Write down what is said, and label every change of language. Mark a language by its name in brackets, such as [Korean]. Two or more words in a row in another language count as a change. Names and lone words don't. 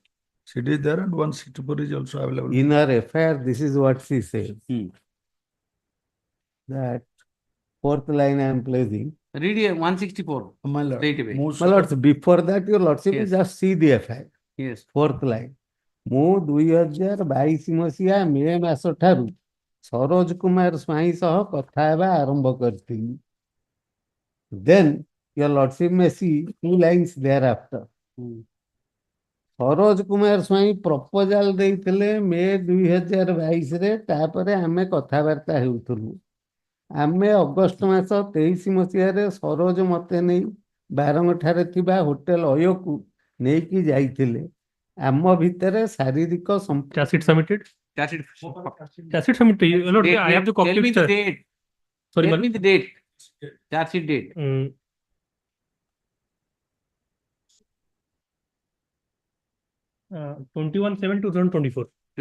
[English] CD is there and 164 is also available. In our FIR, this is what she says. That fourth line I am placing. Read here 164. My lord. Straight away. My lords, before that, your lordship will Yes. just see the FIR. Yes. Fourth line. [Odia] ମୁଁ 2022 ମସିହା ମେ ମାସ ଠାରୁ ସରୋଜ କୁମାର ସ୍ୱାଇଁ ସହ କଥା ହେବା ଆରମ୍ଭ କରିଥିଲି. [English] Then your lordship may see 2 lines thereafter. [Odia] ସରୋଜ କୁମାର ସ୍ୱାଇଁ ପ୍ରପୋଜାଲ ଦେଇଥିଲେ ମେ 2022 ରେ, ତାପରେ ଆମେ କଥାବାର୍ତ୍ତା ହେଉଥିଲୁ. ଆମେ ଅଗଷ୍ଟ ମାସ 23 ମସିହାରେ ସରୋଜ ମତେ ନେଇ ବାରଙ୍ଗଠାରେ ଥିବା ହୋଟେଲ ଅୟୋକୁ ନେଇକି ଯାଇଥିଲେ. ଆମ ଭିତରେ ଶାରୀରିକ [English] Charge sheet submitted. Charge sheet. Charge sheet submitted. Lord, I have the copy. Tell me the date. Sorry, Tell madam. me the date. Charge sheet date. 21/7/2024.